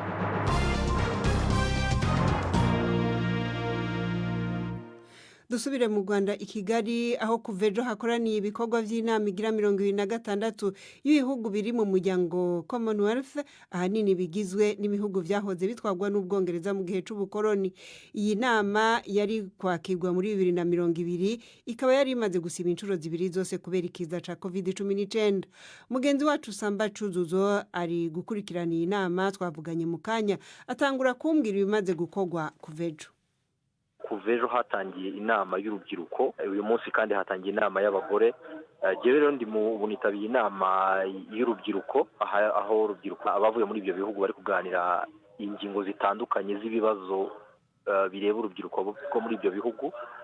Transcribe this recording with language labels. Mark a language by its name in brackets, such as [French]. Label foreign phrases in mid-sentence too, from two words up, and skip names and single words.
[Rundi] Dusubire mu Rwanda i Kigali aho kuva ejo hakoraniye ibikorwa by'inama igira 26 y'ibihugu biri mu muryango Commonwealth, ahanini bigizwe n'ibihugu byahoze bitwagwa n'Ubwongereza mu gihe c'ubukoroni. Iyi nama yari kwakirwa muri 2020 ikaba yari imaze gusiba inshuro zibiri zose kubera ikiza ca COVID-19. Mugenzi wacu Samba Cuzuzo ari gukurikirana iyi nama, twavuganye mu kanya atangura kumbwira ibimaze gukorwa kuva ejo. [Kinyarwanda] Kuva ejo hatangiye inama y'urubyiruko, uyu munsi kandi hatangiye inama y'abagore. [Rundi] Jewe rero ndi bunitabiye inama y'urubyiruko aho urubyiruko abavuye muri ibyo bihugu bari kuganira ingingo zitandukanye z'ibibazo bireba urubyiruko bwo muri ibyo bihugu.